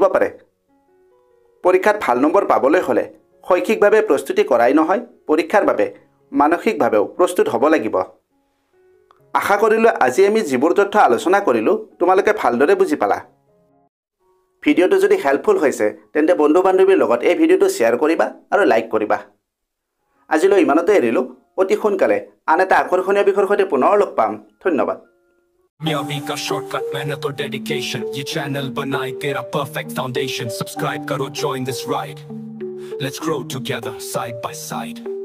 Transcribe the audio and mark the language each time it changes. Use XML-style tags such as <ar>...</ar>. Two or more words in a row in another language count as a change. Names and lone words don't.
<as>পাৰে পৰীক্ষাত ভাল নম্বৰ পাবলৈ হ'লে শৈক্ষিকভাৱে প্ৰস্তুতি কৰাই নহয় পৰীক্ষাৰ বাবে মানসিকভাৱেও প্ৰস্তুত হ'ব লাগিব আশা কৰিলো আজি আমি যিবোৰ তথ্য আলোচনা কৰিলো তোমালোকে ভালদৰে বুজি পালা ভিডিঅ'টো যদি হেল্পফুল হৈছে তেন্তে বন্ধু বান্ধৱীৰ লগত এই ভিডিঅ'টো শ্বেয়াৰ কৰিবা আৰু লাইক কৰিবা আজিলৈ ইমানতে এৰিলো অতি সোনকালে আন এটা আকৰ্ষণীয় বিষয়ৰ সৈতে পুনৰ লগ পাম ধন্যবাদ</as> <hi>कामयाबी का शॉर्टकट मेहनत और डेडिकेशन ये चैनल बनाए तेरा</hi> <en>perfect foundation</en> <hi>सब्सक्राइब करो</hi> <en>join this ride let's grow together side by side</en>